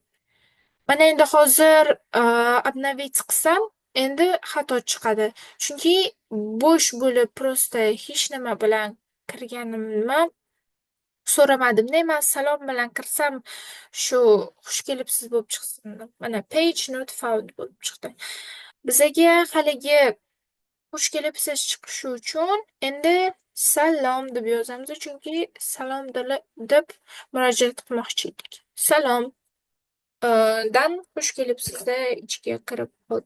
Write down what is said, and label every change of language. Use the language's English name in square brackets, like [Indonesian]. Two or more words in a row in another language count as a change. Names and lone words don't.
[Uzbek] Mana endi hozir обновить qilsam, endi xato chiqadi. Chunki bo'sh bo'lib prosta hech nima bilan kirganimni so'ramadimda, man salom bilan kirsam shu xush kelibsiz bo'lib chiqsin. Mana [English] page not found [Uzbek] bo'lib chiqdi. Bizaga haligi xush kelibsiz chiqishi uchun endi salom deb yozamiz, chunki salom deb murojaat qilmoqchi edik. Salom dan xush kelibsizda ichiga kirib qoldi.